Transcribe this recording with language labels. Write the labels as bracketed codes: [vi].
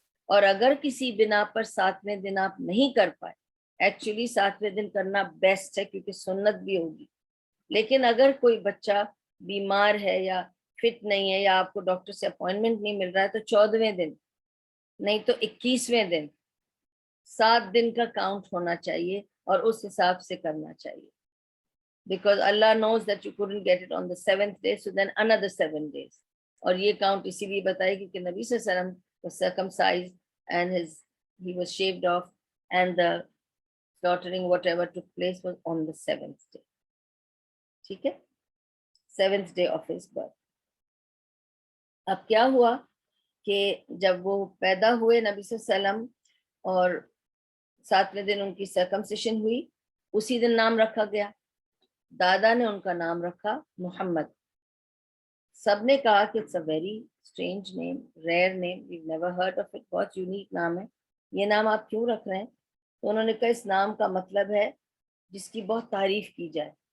[ur] اور اگر کسی بنا پر 7ویں دن آپ نہیں کر پائے, ایکچولی 7ویں دن کرنا بیسٹ ہے کیونکہ سنت بھی ہوگی. لیکن اگر کوئی بچہ بیمار ہے یا فٹ نہیں ہے یا آپ کو ڈاکٹر سے اپوائنٹمنٹ نہیں مل رہا ہے تو 14ویں دن نہیں تو 21ویں دن 7 دن کا کاؤنٹ ہونا چاہیے اور اس حساب سے کرنا چاہیے. [en] Because Allah knows that you couldn't get it on the 7th day, so then another 7 days. [ur] اور یہ کاؤنٹ اسی لیے بتائے گی کہ [en] نبی صلی اللہ علیہ وسلم was circumcised and he was shaved off and the slaughtering whatever took place was on the 7th day. [ur] ٹھیک ہے, [en] 7th day of his birth. [ur] اب کیا ہوا کہ جب وہ پیدا ہوئے نبی صلی اللہ علیہ وسلم اور 7ویں دن ان کی سرکمسیشن ہوئی, اسی دن نام رکھا گیا. دادا نے ان کا نام رکھا محمد. سب نے کہا کہ [en] it's a very strange name, rare name, we've never heard of it, [ur] بہت یونیک نام ہے, یہ نام آپ کیوں رکھ رہے ہیں؟ تو انہوں نے کہا اس نام کا مطلب ہے جس کی بہت تعریف کی جائے.